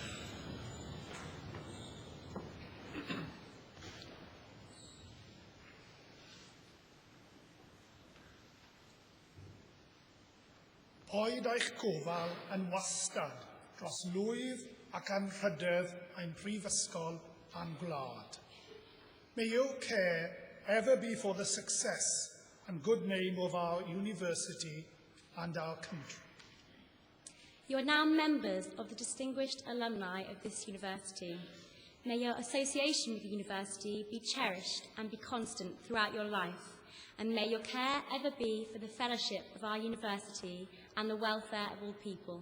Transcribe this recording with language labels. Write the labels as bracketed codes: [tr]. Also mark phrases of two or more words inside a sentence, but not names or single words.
[cy] Oed eich gofal yn wastad dros lwydd ac anrhydedd ein prifysgol a'n gwlad. [en] May your care ever be for the success and good name of our university and our country. You are now members of the distinguished alumni of this university. May your association with the university be cherished and be constant throughout your life, and may your care ever be for the fellowship of our university and the welfare of all people.